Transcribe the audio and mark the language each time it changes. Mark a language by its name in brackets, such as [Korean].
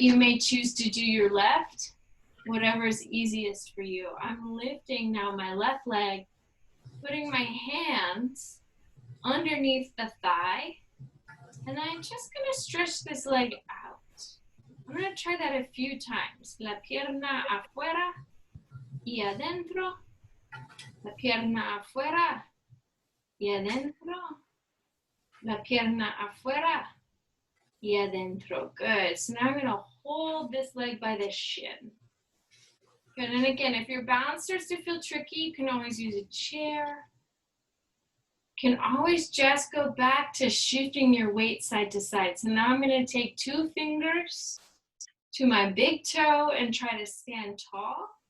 [English] You may choose to do your left, whatever is easiest for you. I'm lifting now my left leg, putting my hands underneath the thigh, and I'm just going to stretch this leg out. I'm going to try that a few times. [Spanish] La pierna afuera y adentro. La pierna afuera y adentro. La pierna afuera y adentro. [English] Good. So now I'm going to hold this leg by the shin. Good. And again, if your balance starts to feel tricky, you can always use a chair. Can always just go back to shifting your weight side to side. So now I'm going to take 2 fingers to my big toe and try to stand tall.